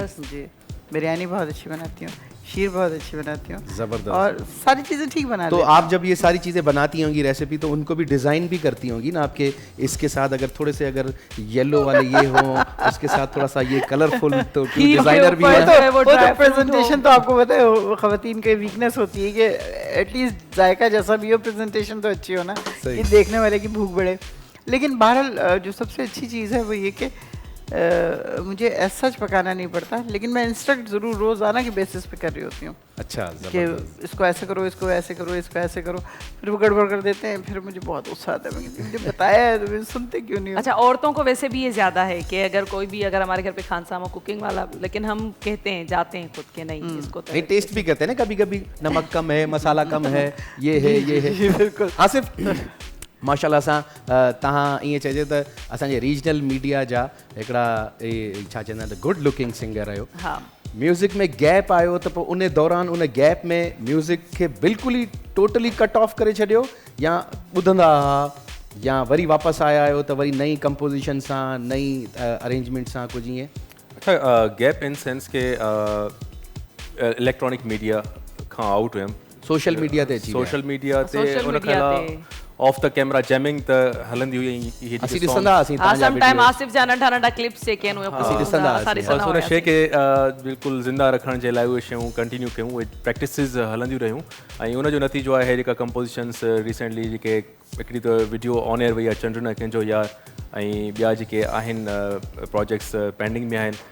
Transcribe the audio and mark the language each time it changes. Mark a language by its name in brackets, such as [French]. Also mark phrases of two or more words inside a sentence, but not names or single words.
[Urdu] جی، بریانی بہت اچھی بناتی ہوں، شیر بہت اچھی بناتی ہوں, जबरदस्त। اور ساری چیزیں ٹھیک بنا तो لیتی ہوں. آپ جب یہ ساری چیزیں بناتی ہوں گی ریسیپی، تو ان کو بھی ڈیزائن بھی کرتی ہوں گی نا آپ کے اس کے ساتھ? اگر تھوڑے سے اگر ییلو والے یہ ہو، اس کے ساتھ تھوڑا سا یہ کلرفل، تو کھیر کے ڈیزائنر بھی ऊपर है। [English] वो dry fruit [Urdu] प्रेजेंटेशन हो। تو آپ کو پتا ہے خواتین کی ویکنیس ہوتی ہے کہ ایٹلیسٹ ذائقہ جیسا بھی ہو، پریزنٹیشن تو اچھی ہو نا, सही। کہ دیکھنے والے کی بھوک بڑھے۔ لیکن بہرحال جو سب سے اچھی چیز ہے وہ یہ کہ مجھے ایسا سچ پکانا نہیں پڑتا، لیکن میں انسٹرکٹ ضرور روزانہ کی بیسس پہ کر رہی ہوتی ہوں अच्छा, کہ اس کو ایسے کرو، اس کو ایسے کرو، اس کو ایسے کرو، پھر وہ گڑبڑ کر دیتے ہیں، پھر مجھے بہت غصہ آتا ہے. میں کہتی ہوں، مجھے بتایا ہے تو سنتے کیوں نہیں ہو? اچھا، عورتوں کو ویسے بھی یہ زیادہ ہے کہ اگر کوئی بھی اگر ہمارے گھر پہ خانساماں کوکنگ والا، لیکن ہم کہتے ہیں جاتے ہیں خود کے نہیں اس کو تو نہیں، ٹیسٹ بھی کہتے ہیں نا کبھی کبھی، نمک کم ہے، مصالحہ کم ہے، یہ ہے. बिल्कुल। [Sindhi] आसिफ, माशाल्लाह सां तव्हां ईअं चइजे त असांजे [English] regional media [Sindhi] जा हिकिड़ा छा चवंदा आहिनि [English] good looking singer [Sindhi] आहियो। हाँ, म्यूज़िक में गैप आयो त पोइ उन दौरान उन गैप में म्यूज़िक खे बिल्कुलु ई [English] totally cut off [Sindhi] करे छॾियो, या ॿुधंदा हुआ, या वरी वापसि आया आहियो त वरी नई कंपोजिशन सां, नई अरेंजमेंट सां कुझु ईअं? अच्छा, [English] gap in sense [Sindhi] के [English] electronic media [Sindhi] खां आउट हुयमि, [English] social media [Sindhi] ते अची [English] social media [Sindhi] ते सोशल उन मीडिया खां ते। [English] off the camera jamming [Sindhi] त हलंदी हुई। असीं ॾिसंदा हुआसीं तव्हांजा [English] some time [Sindhi] वीडियो। आसिफ जा नंढा नंढा क्लिप्स जेके आहिनि उहे असीं ॾिसंदा हुआसीं। बस उन शइ खे बिल्कुलु ज़िंदा रखण जे लाइ उहे शयूं कंटिन्यू कयूं, उहे प्रैक्टिसिस हलंदियूं रहियूं, ऐं उन जो नतीजो आहे जेका [English] compositions recently [Sindhi] जेके हिकिड़ी त [English] video on air [Sindhi] वई आहे चंड न कंहिंजो यार, ऐं ॿिया जेके आहिनि [English] projects pending [Sindhi] में आहिनि।